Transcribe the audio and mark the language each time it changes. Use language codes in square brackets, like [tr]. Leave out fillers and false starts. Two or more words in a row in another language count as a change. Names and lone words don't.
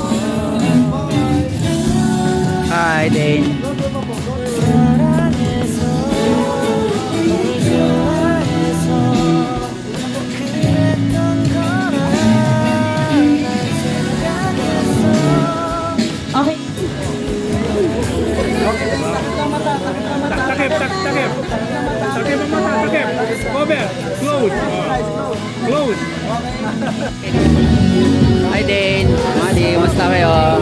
[tl] Hi Dane. [ko] 사랑해서 좋아해서 그랬던 거라 난 생각했어 [tl] Takip ang mata, takip. [en] Cover, close. Close. [tl] Hi Dane. Madi, musta kayo?